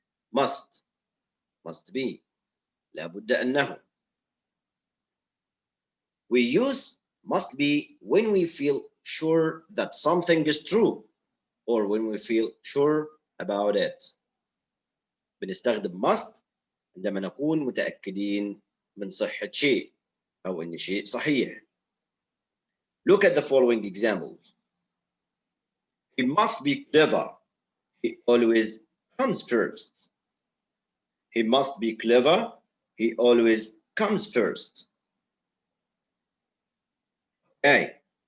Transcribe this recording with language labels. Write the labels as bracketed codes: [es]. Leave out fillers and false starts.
[en] Must be. [ar] لابد أنه. [en] We use must be when we feel sure that something is true, or when we feel sure about it. [ar] بنستخدم must عندما نكون متأكدين من صحة شيء أو إن شيء صحيح. [en] Look at the following examples. He must be clever. He always comes first. He must be clever. He always comes first. Okay.